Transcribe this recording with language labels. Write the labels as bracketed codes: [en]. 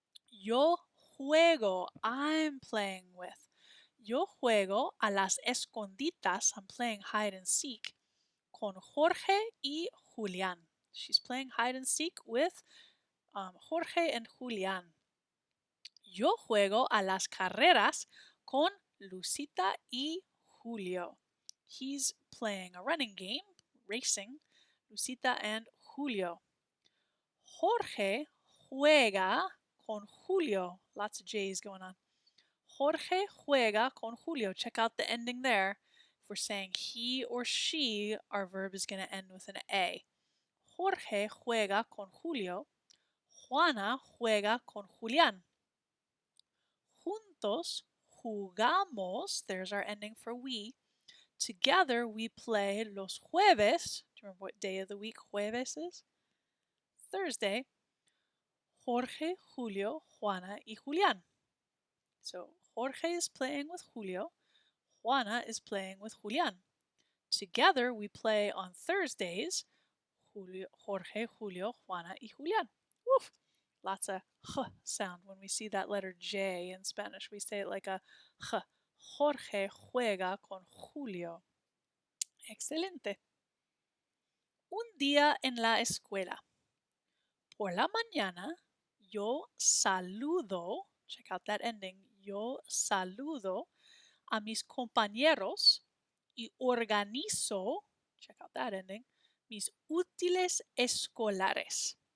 [es] Yo juego, [en] I'm playing with. [es] Yo juego a las esconditas, [en] I'm playing hide and seek, [es] con Jorge y Julián. [en] She's playing hide and seek with Jorge and Julián. [es] Yo juego a las carreras con Lucita y Julio. [en] He's playing a running game, racing, Lucita and Julio. [es] Jorge juega con Julio. [en] Lots of J's going on. [es] Jorge juega con Julio. [en] Check out the ending there. If we're saying he or she, our verb is going to end with an A. [es] Jorge juega con Julio. Juana juega con Julián. Juntos jugamos. [en] There's our ending for we. Together we play [es] los jueves. [en] Do you remember what day of the week jueves is? Thursday. [es] Jorge, Julio, Juana, y Julián. [en] So Jorge is playing with Julio. Juana is playing with Julián. Together we play on Thursdays. [es] Jorge, Julio, Juana, y Julián. Woof! [en] Lots of h sound when we see that letter J in Spanish. We say it like a h. [es] Jorge juega con Julio. Excelente. Un día en la escuela. Por la mañana, yo saludo, [en] check out that ending, [es] yo saludo a mis compañeros y organizo, check out that ending, mis útiles escolares.